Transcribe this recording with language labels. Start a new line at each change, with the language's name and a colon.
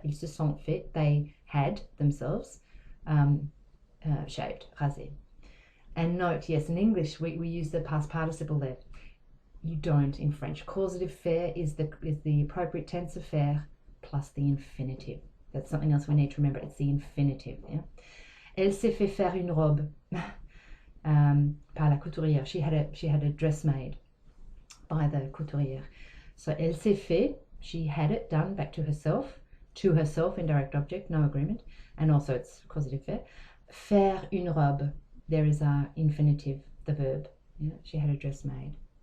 French: Ils se sont fait,
English: they had themselves shaved,
French: rasé.
English: And note, yes, in English we use the past participle there. You don't in French. Causitive faire is the appropriate tense of faire plus the infinitive. That's something else we need to remember. It's the infinitive. Yeah?
French: Elle s'est fait faire une robe par la couturière.
English: She had a dress made by the couturière. So
French: elle s'est fait,
English: she had it done back to herself, indirect object, no agreement, and also it's causative faire.
French: Faire une robe,
English: there is our infinitive, the verb. Yeah? She had a dress made.